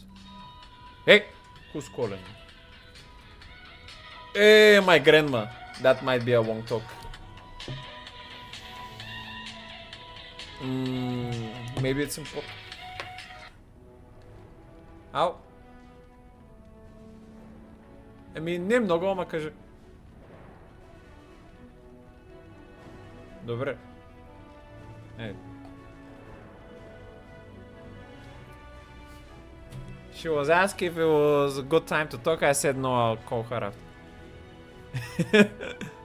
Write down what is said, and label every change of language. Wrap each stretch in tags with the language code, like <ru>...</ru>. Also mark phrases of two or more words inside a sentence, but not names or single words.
<en>Hey! Who's calling? Hey, my grandma. That might be a Wong talk. Maybe it's important.</en> <bg>Ау. Еми, не много, ама кажи. Добре.</bg> <en>Hey. She was asking if it was a good time to talk. I said no, I'll call her after. .</en>